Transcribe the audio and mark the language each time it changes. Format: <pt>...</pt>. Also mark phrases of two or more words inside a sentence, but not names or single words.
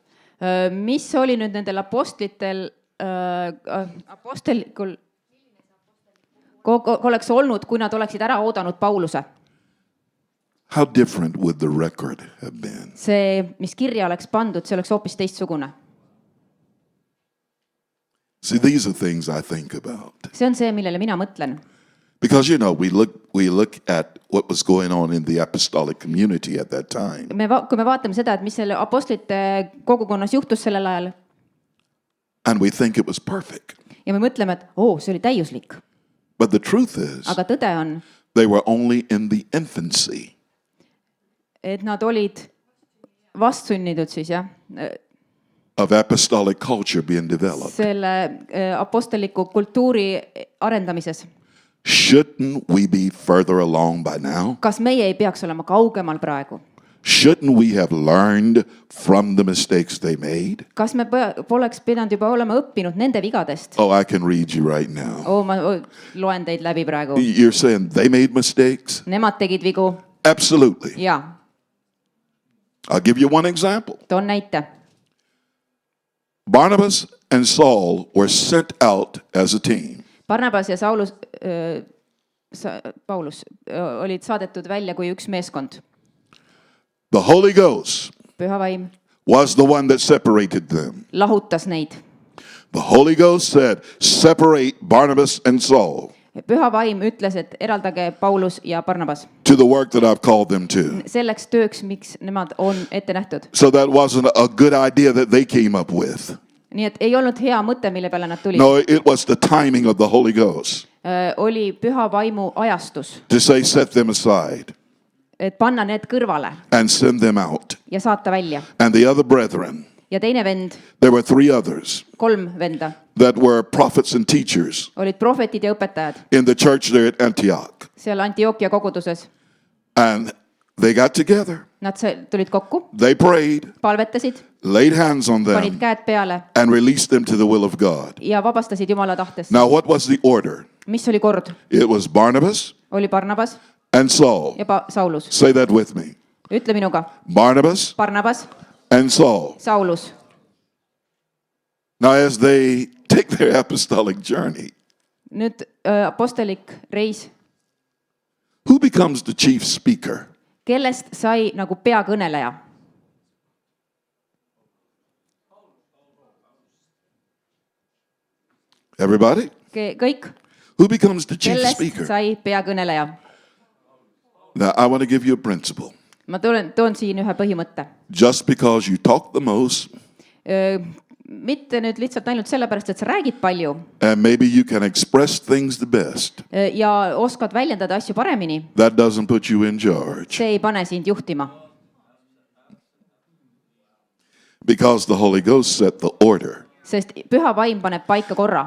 <et>Mis oli nüüd nendel apostlitel, apostelikul, oleks olnud, kui nad oleksid ära oodanud Pauluse?</et> <en>How different would the record have been?</en> <et>See, mis kirja oleks pandud, see oleks hoopis teistsugune. See,</et> <en>these are things I think about.</en> <et>See on see, millele mina mõtlen.</et> <en>Because, you know, we look at what was going on in the apostolic community at that time.</en> <et>Kui me vaatame seda, et mis selle apostlite kogukonnas juhtus sellel ajal,</et> <en>And we think it was perfect.</en> <et>ja me mõtleme, et see oli täiuslik.</et> <en>But the truth is,</en> <et>Aga tõde on,</et> <en>they were only in the infancy</en> <et>et nad olid vastsünnitud siis, jah,</et> <en>of apostolic culture being developed.</en> <et>selle apostliku kultuuri arendamises.</et> <en>Shouldn't we be further along by now?</en> <et>Kas meie ei peaks olema kaugemal praegu?</et> <en>Shouldn't we have learned from the mistakes they made?</en> <et>Kas me poleks pidanud juba olema õppinud nende vigadest?</et> <en>Oh, I can read you right now.</en> <et>Ma loen teid läbi praegu.</et> <en>You're saying they made mistakes?</en> <et>Nemad tegid vigu?</et> <en>Absolutely.</en> <et>Jaa.</et> <en>I'll give you one example.</en> <et>Toon näite.</et> <en>Barnabas and Saul were sent out as a team.</en> <et>Barnabas ja Paulus olid saadetud välja kui üks meeskond.</et> <en>The Holy Ghost</en> <et>Püha vaim</et> <en>was the one that separated them.</en> <et>lahutas neid.</et> <en>The Holy Ghost said, separate Barnabas and Saul</en> <et>Püha vaim ütles, et eraldage Paulus ja Barnabas</et> <en>to the work that I've called them to.</en> <et>selleks tööks, miks nemad on ette nähtud.</et> <en>So that wasn't a good idea that they came up with.</en> <et>Nii et ei olnud hea mõte, mille peale nad tulid.</et> <en>No, it was the timing of the Holy Ghost</en> <et>Oli püha vaimu ajastus,</et> <en>to say, set them aside</en> <et>et panna need kõrvale</et> <en>and send them out.</en> <et>ja saata välja.</et> <en>And the other brethren,</en> <et>Ja teine vend,</et> <en>there were 3 others</en> <et>3 venda,</et> <en>that were prophets and teachers</en> <et>olid prohvetid ja õpetajad</et> <en>in the church there at Antioch.</en> <et>seal Antiokia koguduses.</et> <en>And they got together,</en> <et>Nad tulid kokku,</et> <en>they prayed,</en> <et>palvetasid,</et> <en>laid hands on</en> <et>panid</et> <en>them,</en> <et>käed peale</et> <en>and released them to the will of God.</en> <et>ja vabastasid Jumala tahtest.</et> <en>Now, what was the order?</en> <et>Mis oli kord?</et> <en>It was Barnabas</en> <et>Oli Barnabas</et> <en>and Saul.</en> <et>ja Saulus.</et> <en>Say that with me.</en> <et>Ütle minuga.</et> <en>Barnabas</en> <et>Barnabas,</et> <en>and Saul.</en> <et>Saulus.</et> <en>Now, as they take their apostolic journey,</en> <et>Nüüd apostelik reis,</et> <en>who becomes the chief speaker?</en> <et>kellest sai nagu peakõneleja?</et> <en>Everybody?</en> <et>Kõik,</et> <en>Who becomes the chief</en> <et>kellest</et> <en>speaker?</en> <et>sai peakõneleja?</et> <en>Now, I want to give you a principle.</en> <et>ma toon siin ühe põhimõtte.</et> <en>Just because you talk the most,</en> <et>Mitte nüüd lihtsalt ainult sellepärast, et sa räägid palju</et> <en>and maybe you can express things the best,</en> <et>ja oskad väljendada asju paremini,</et> <en>that doesn't put you in charge.</en> <et>see ei pane sind juhtima.</et> <en>Because the Holy Ghost set the order</en> <et>Sest püha vaim paneb paika korra,</et>